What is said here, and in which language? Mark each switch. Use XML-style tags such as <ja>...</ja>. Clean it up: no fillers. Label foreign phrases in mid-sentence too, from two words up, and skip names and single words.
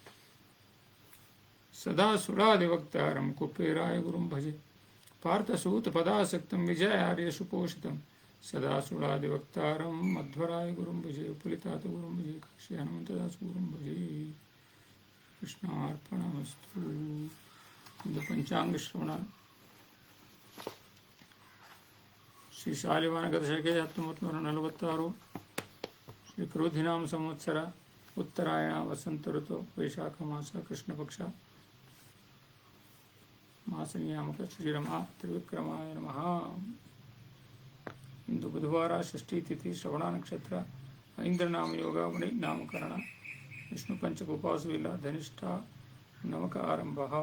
<sa>सदा सुरादिवक्तारं कुपेराय गुरुं भजे पार्थसूतपदासक्तं विजयार्य सुपोषितं सदा सुरादिवक्तारं मध्वराय गुरुं भजे उपलितात गुरुं भजे काशी हनुमन्तदास गुरुं भजे कृष्णार्पणमस्तु</sa> <kn>ಒಂದು ಪಂಚಾಂಗ ಶ್ರವಣ ಶ್ರೀ ಶಾಲಿವಾಹನ ಗತಶಕೆ 1946 ಶ್ರೀ ಕ್ರೋಧಿನಾಮ ಸಂವತ್ಸರ ಉತ್ತರಾಯಣ ವಸಂತ ಋತು ವೈಶಾಖ ಮಾಸ ಕೃಷ್ಣ ಪಕ್ಷ ಮಾಸ ನಿಯಾಮಕ</kn> <sa>ಶ್ರೀರಮ ತ್ರಿವಿಕ್ರಮಾಯ ನಮಃ</sa> <kn>ಇಂದು ಬುಧವಾರ ಷಷ್ಠಿ ತಿಥಿ ಶ್ರವಣ ನಕ್ಷತ್ರ ಐಂದ್ರನಾಮ ಯೋಗ ವಣಿ ನಾಮಕರಣ ವಿಷ್ಣು ಪಂಚಕ ಉಪವಾಸವಿಲ್ಲ ಧನಿಷ್ಠ ನವಕ ಆರಂಭ</kn>